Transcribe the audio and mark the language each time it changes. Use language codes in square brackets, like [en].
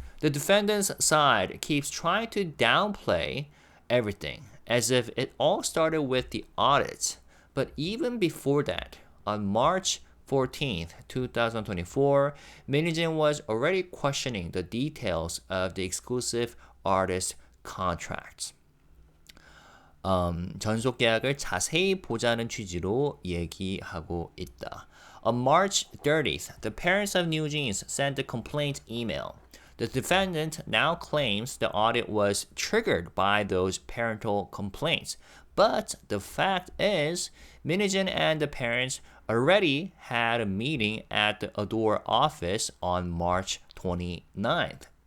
[en] The defendant's side keeps trying to downplay everything as if it all started with the audit. But even before that, on March 14th, 2024, Min Hee-jin was already questioning the details of the exclusive artist contracts. [ko] 전속 계약을 자세히 보자는 취지로 얘기하고 있다. [en] On March 30th, the parents of NewJeans sent a complaint email. The defendant now claims the audit was triggered by those parental complaints. But the fact is, Min Hee-jin and the parents already had a meeting at the ADOR office on March 29th.